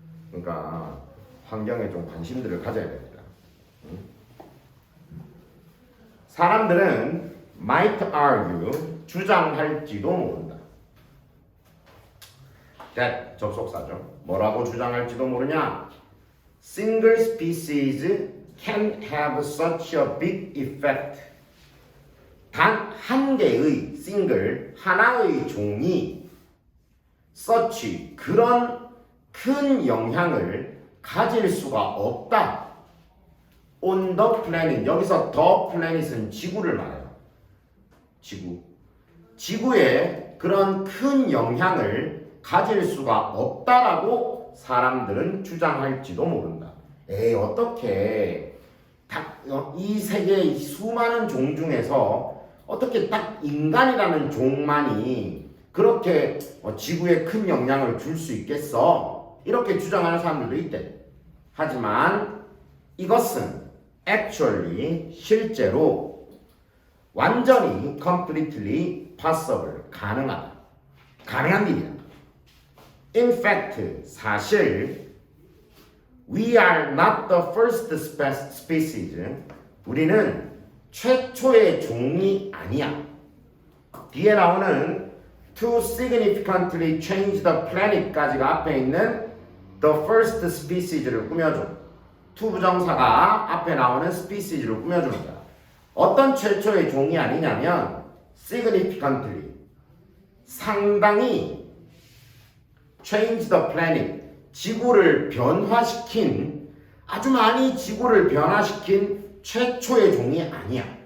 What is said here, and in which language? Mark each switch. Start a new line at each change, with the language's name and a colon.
Korean: 그러니까 환경에 좀 관심들을 가져야 됩니다. 사람들은
English: might argue,
Korean: 주장할지도 모른다. that, 접속사죠. 뭐라고 주장할지도 모르냐?
English: Single species can have such a big effect.
Korean: 단 한 개의 single, 하나의 종이 such, 그런 큰 영향을 가질 수가 없다.
English: on the planet, 여기서 the planet은
Korean: 지구를 말해요. 지구에 그런 큰 영향을 가질 수가 없다라고 사람들은 주장할지도 모른다. 에이, 어떻게 이 세계의 수많은 종 중에서 어떻게 딱 인간이라는 종만이 그렇게 지구에 큰 영향을 줄 수 있겠어? 이렇게 주장하는 사람들도 있대. 하지만 이것은 actually, 실제로 완전히
English: completely possible,
Korean: 가능한 일이야.
English: In fact,
Korean: 사실
English: we are not the first species.
Korean: 우리는 최초의 종이 아니야. 뒤에 나오는
English: to significantly change the planet까지가
Korean: 앞에 있는
English: the first species를 꾸며줘.
Korean: to 부정사가 앞에 나오는 species를 꾸며주는 거야. 어떤 최초의 종이 아니냐면 significantly 상당히
English: change the planet
Korean: 지구를 변화시킨 아주 많이 지구를 변화시킨 최초의 종이 아니야.